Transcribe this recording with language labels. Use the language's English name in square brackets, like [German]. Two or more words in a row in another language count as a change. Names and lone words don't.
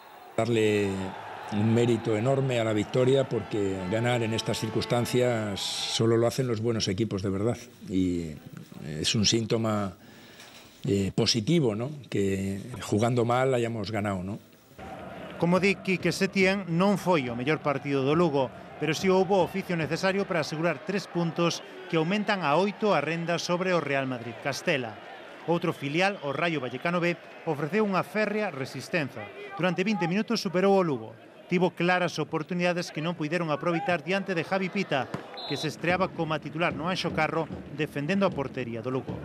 [Spanish] Darle un mérito enorme a la victoria, porque ganar en estas circunstancias solo lo hacen los buenos equipos de verdad, y es un síntoma positivo, ¿no?, que jugando mal hayamos ganado, ¿no? [Galician] Como di Quique Setién, non foi o mellor partido do Lugo, pero si houbo o oficio necesario para asegurar 3 puntos que aumentan a 8 a renda sobre o Real Madrid Castela. Outro filial, o Rayo Vallecano B, ofreceu unha férrea resistenza. Durante 20 minutos superou o Lugo. Tivo claras oportunidades que non puideron aproveitar diante de Javi Pita, que se estreaba como titular no Anxo Carro defendendo a portería do Lugo.